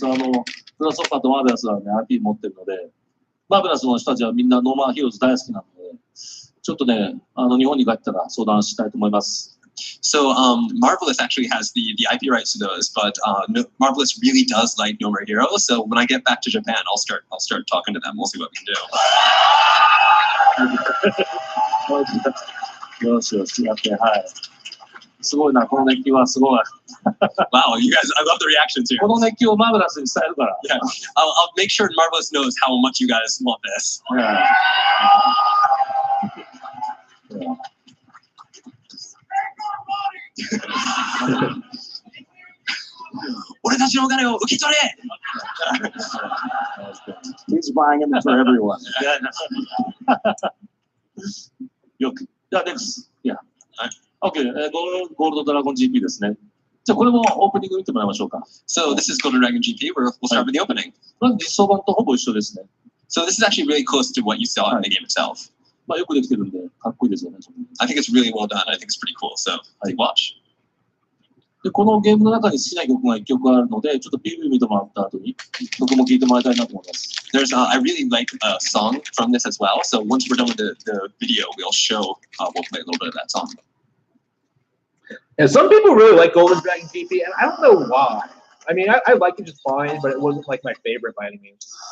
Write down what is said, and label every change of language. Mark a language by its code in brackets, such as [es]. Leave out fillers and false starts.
[ja] プラソッカーとマーベラスはね、IP 持ってるので、マーベラスの人たちはみんなノーマンヒーローズ大好きなので、ちょっとね、日本に帰ったら相談したいと思います。 [en] So Marvelous actually has the IP rights to those, but Marvelous really does like No More Heroes. So when I get back to Japan, I'll start talking to them. We'll see what we can do. [ja] よしよし、やって、はい。すごいな、この熱気はすごい。 [en] Wow, you guys, I love the reactions here. [ja] この熱気をマーベラスに伝えるから。 [en] Yeah, I'll make sure Marvelous knows how much you guys want this. [ja] 私のお金を受け取れ [en] He's buying them for everyone. [ja] よく。じゃあ、next。いや。 OK、ゴールドドラゴン GP ですね。じゃあ、これもオープニング見てもらいましょうか。 [en] So this is Golden Dragon GP. We'll start with the opening. [ja] これ実装版とほぼ一緒ですね。 [en] So this is actually really close to what you saw in the game itself. [ja] まあ、よくできてるんで、かっこいいですよね。 [en] I think it's really well done. I think it's pretty cool. So take watch. [ja] で、このゲームの中に好きな曲が1曲あるので、ちょっと PV 見てもらった後に曲も聴いてもらいたいなと思います。 [en] There's I really like a song from this as well. So once we're done with the video, we'll play a little bit of that song. And some people really like Golden Dragon GP, and I don't know why. I mean, I liked it just fine, but it wasn't like my favorite by any means.